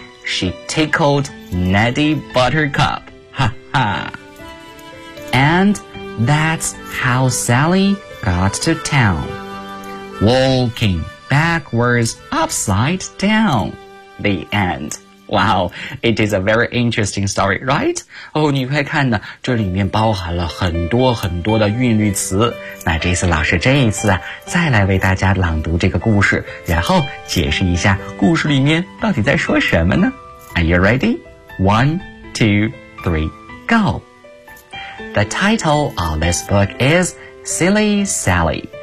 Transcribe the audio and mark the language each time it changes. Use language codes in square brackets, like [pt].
[en] She tickled Natty Buttercup. Ha ha. And that's how Sally got to town, walking backwards upside down. The end. Wow, it is a very interesting story, right? [zh] 你快看呢，这里面包含了很多很多的韵律词。那这次老师这一次啊，再来为大家朗读这个故事，然后解释一下故事里面到底在说什么呢？ [en] Are you ready? 1, 2, 3, go! The title of this book is Silly Sally.